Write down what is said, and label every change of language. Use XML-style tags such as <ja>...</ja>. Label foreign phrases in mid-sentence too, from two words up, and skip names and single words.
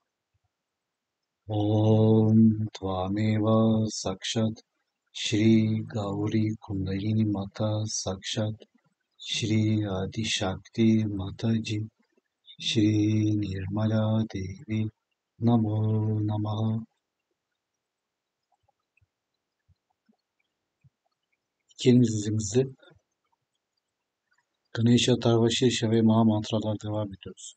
<sa>Om Tvameva Sakshat Shri Gauri Kundalini Mata Sakshat Shri Adishakti Mataji Shri Nirmala Devi Namo Namaha.</sa> <tr>İkinci dizimizde Ganesha Tarva Şirşe ve Maha Mantralar devam ediyoruz.</tr>